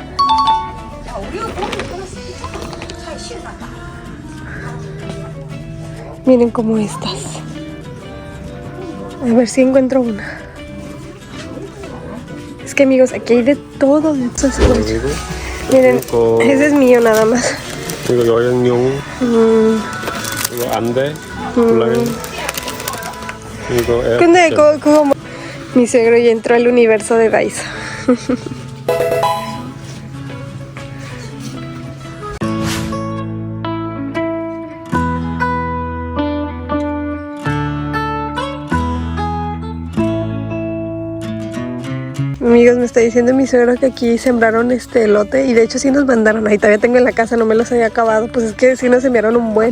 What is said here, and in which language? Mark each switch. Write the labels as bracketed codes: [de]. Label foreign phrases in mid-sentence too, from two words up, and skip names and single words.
[es] Miren como estas. A ver si encuentro una. Es que amigos, aquí hay de todo de estos juegos. Miren, ese es mío nada más. [ko] 이거 여행용, 이거 안대, 블라인, 이거 에어. 근데 그거 [es] mi suegro ya entró al universo de Daiso. Amigos, me está diciendo mi suegro que aquí sembraron este elote y de hecho sí nos mandaron, ahí todavía tengo en la casa, no me los había acabado, pues es que sí nos enviaron un buen.